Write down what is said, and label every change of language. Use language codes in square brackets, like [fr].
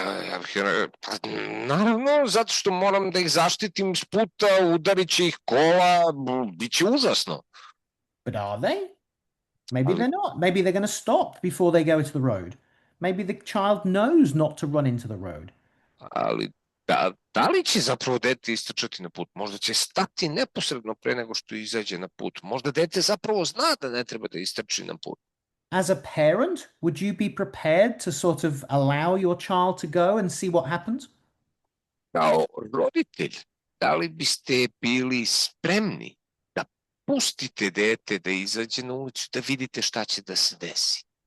[sr] Ja bih rekao, naravno, zato što moram da ih zaštitim s puta, udarit će ih kola, bit će užasno. [en] But are they? Maybe they're not. Maybe they're going to stop before they go to the road. Maybe the child knows not to run into the road. [sr] Ali da li će zapravo dete istrčati na put? Možda će stati neposredno pre nego što izađe na put. Možda dete zapravo zna da ne treba da istrči na put. [en] As a parent, would you be prepared to sort of allow your child to go and see what happens? [sr] Kao roditelj, da li biste bili spremni da pustite dete da izađe na ulicu, da vidite šta će da se desi?